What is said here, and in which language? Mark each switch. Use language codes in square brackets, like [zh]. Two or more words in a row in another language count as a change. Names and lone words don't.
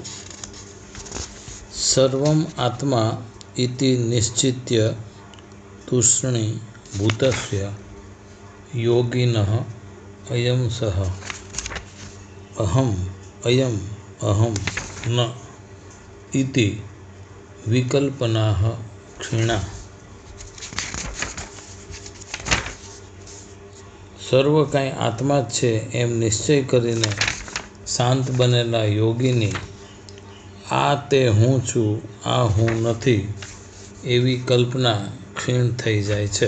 [sa] सर्वम आत्मा इति निश्चित्य तूष्णी भूतस्य योगिनः अयं सः अहम् अयम् अहं न इति विकल्पनाः क्षीणा। [gu] સર્વ કાંઈ આત્મા જ છે એમ નિશ્ચય કરીને શાંત બનેલા યોગીની આ તે હું છું, આ હું નથી એવી કલ્પના ક્ષીણ થઈ જાય છે.